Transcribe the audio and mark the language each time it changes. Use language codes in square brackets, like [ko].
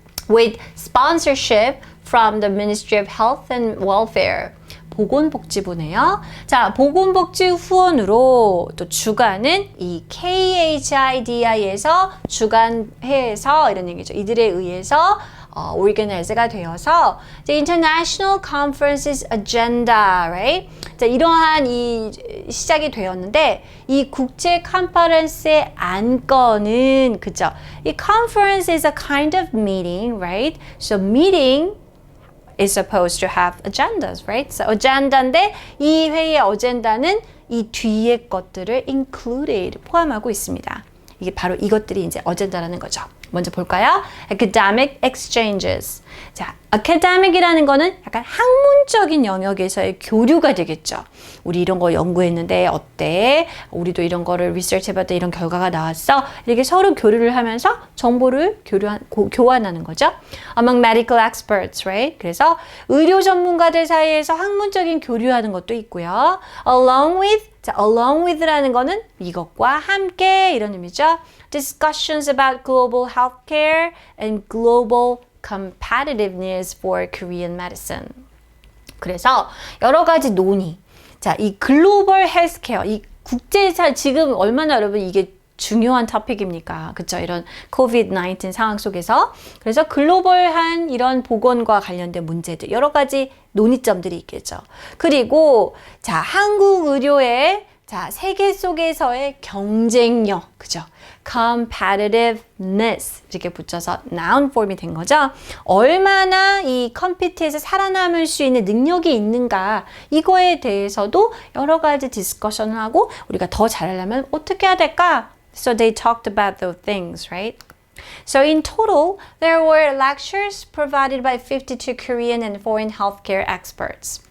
[en] With sponsorship from the Ministry of Health and Welfare. [ko] 보건복지부네요. 자, 보건복지 후원으로 또 주관은 이 KHIDI에서 주관해서 이런 얘기죠. 이들에 의해서 organize가 되어서 [en] the International Conferences Agenda, right? [ko] 자, 이러한 이 시작이 되었는데 이 국제 컨퍼런스의 안건은 그죠? 이 [en] conference is a kind of meeting, right? So meeting is supposed to have agendas, right? [ko] So agenda인데 이 회의의 어젠다는 이 뒤에 것들을 included 포함하고 있습니다. 이게 바로 이것들이 이제 어젠다라는 거죠. 먼저 볼까요? [en] Academic exchanges. [ko] 자, academic이라는 거는 약간 학문적인 영역에서의 교류가 되겠죠. 우리 이런 거 연구했는데 어때? 우리도 이런 거를 리서치 해봤더니 이런 결과가 나왔어. 이렇게 서로 교류를 하면서 정보를 교환하는 거죠. [en] Among medical experts, right? [ko] 그래서 의료 전문가들 사이에서 학문적인 교류하는 것도 있고요. Along with, 자, along with라는 거는 이것과 함께 이런 의미죠. [en] Discussions about global healthcare and global competitiveness for Korean medicine. [ko] 그래서 여러 가지 논의. 자, 이 글로벌 헬스케어, 이 국제사 지금 얼마나 여러분 이게 중요한 토픽입니까? 그쵸? 이런 COVID-19 상황 속에서. 그래서 글로벌한 이런 보건과 관련된 문제들, 여러 가지 논의점들이 있겠죠. 그리고, 자, 한국 의료의 자, 세계 속에서의 경쟁력, 그죠? competitiveness 이렇게 붙여서 noun form이 된 거죠. 얼마나 이 컴피트에서 살아남을 수 있는 능력이 있는가 이거에 대해서도 여러 가지 디스커션을 하고 우리가 더 잘하려면 어떻게 해야 될까? [en] So they talked about those things, right? So in total, there were lectures provided by 52 Korean and foreign healthcare experts.